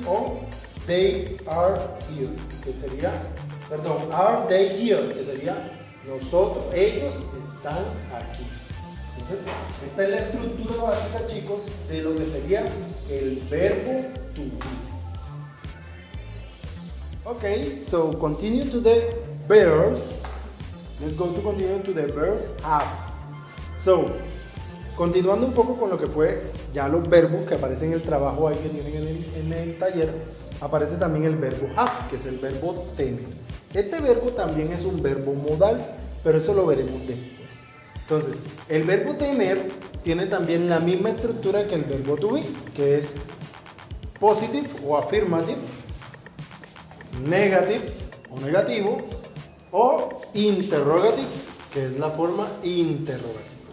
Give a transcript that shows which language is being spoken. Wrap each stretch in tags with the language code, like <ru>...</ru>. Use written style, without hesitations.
<en>O they are here,</en> <es>que sería,</es> <en>are they here,</en> <es>que sería nosotros, ellos están aquí. Entonces, esta es la estructura básica, chicos, de lo que sería el verbo to be.</es> <en>Okay, so continue to the verbs. Let's go to continue to the verbs have.</en> <es>So, continuando un poco con lo que fue ya los verbos que aparecen en el trabajo ahí que tienen en el taller, aparece también el verbo have, que es el verbo tener. Este verbo también es un verbo modal, pero eso lo veremos después. Entonces, el verbo tener tiene también la misma estructura que el verbo to be, que es positive o affirmative, negative o negativo, o interrogative, que es la forma interrogativa.</es>